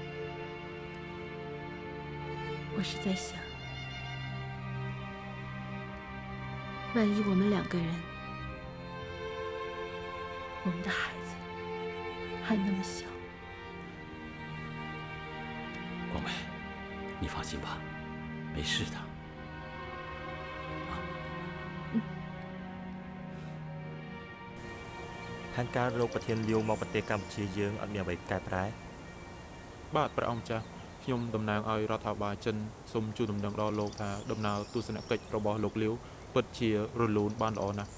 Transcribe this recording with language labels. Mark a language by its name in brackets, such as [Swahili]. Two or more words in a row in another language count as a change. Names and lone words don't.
[Chinese] 我是在想，万一我们两个人，我们的孩子还那么小。光美，你放心吧，没事的。 [Khmer] ខាងការរកប្រធានលាវមកប្រទេសកម្ពុជាយើងអត់មានអ្វីកែប្រែ បាទព្រះអង្គម្ចាស់ ខ្ញុំតំណាងឲ្យរដ្ឋាភិបាលចិនសូមជូនដំណឹងដល់លោកថាដំណើរទស្សនកិច្ចរបស់លោកលាវពិតជារលូនបានល្អណាស់